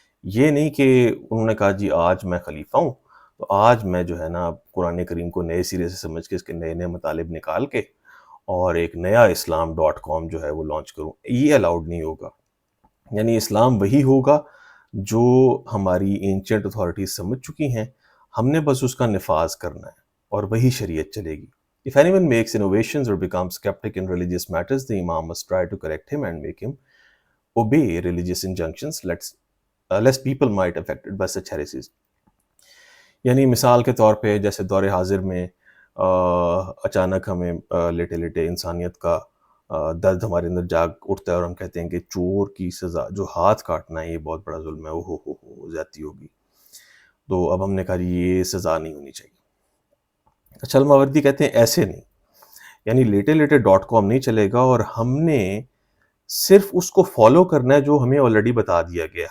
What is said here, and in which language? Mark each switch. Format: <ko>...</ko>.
<ur>یہ نہیں کہ انہوں نے کہا جی آج میں خلیفہ ہوں تو آج میں جو ہے نا قرآن کریم کو نئے سرے سے سمجھ کے اس کے نئے نئے مطالب نکال کے اور ایک نیا اسلام.com جو ہے وہ لانچ کروں. یہ الاؤڈ نہیں ہوگا. یعنی اسلام وہی ہوگا جو ہماری اینشینٹ اتھارٹیز سمجھ چکی ہیں، ہم نے بس اس کا نفاذ کرنا ہے اور وہی شریعت چلے گی.</ur> <en>If anyone makes innovations or becomes skeptic in religious matters, the imam must try to correct him and make him obey religious injunctions, lest people might affected by such heresies.</en> <ur>یعنی مثال کے طور پہ جیسے دور حاضر میں اچانک ہمیں لیٹے لیٹے انسانیت کا درد ہمارے اندر جاگ اٹھتا ہے اور ہم کہتے ہیں کہ چور کی سزا جو ہاتھ کاٹنا ہے یہ بہت بڑا ظلم ہے، ہو زیادتی ہوگی. تو اب ہم نے کہا یہ سزا نہیں ہونی چاہیے. اچھا، الماوردی کہتے ہیں ایسے نہیں، یعنی لیٹے.com نہیں چلے گا اور ہم نے صرف اس کو فالو کرنا ہے جو ہمیں آلریڈی بتا دیا گیا.</ur>